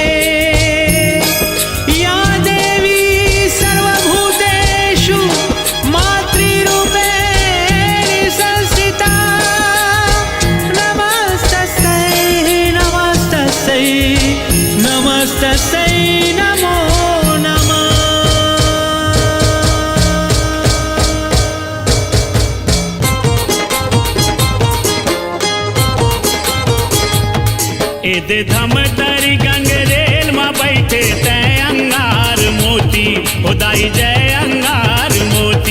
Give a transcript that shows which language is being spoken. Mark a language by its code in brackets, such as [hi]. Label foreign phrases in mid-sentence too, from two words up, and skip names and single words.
[sa] या देवी सर्वभूतेषु मातृरूपेण संस्थिता नमस्तस्यै नमस्तस्यै नमस्तस्यै नमो नमः। [hne] एदे धम तरी गंगरेल में बैठे तय अंगार मोती खुदाई जय अंगार मोती।